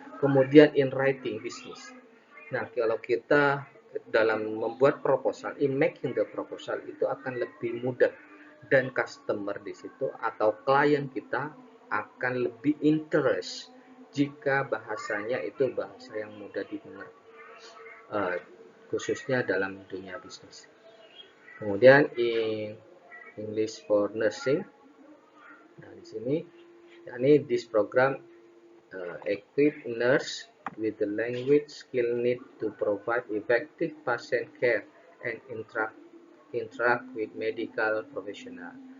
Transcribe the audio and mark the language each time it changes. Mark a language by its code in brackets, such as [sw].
[id] Kemudian [en] in writing business. [id] Nah, kalau kita dalam membuat proposal, [en] in making the proposal [id] itu akan lebih mudah, dan customer di situ atau klien kita akan lebih interest jika bahasanya itu bahasa yang mudah dimengerti, khususnya dalam dunia bisnis. Kemudian [en] in English for Nursing, [id] nah di sini yakni [en] this program equip nurse with the language skill need to provide effective patient care and interact with medical professional.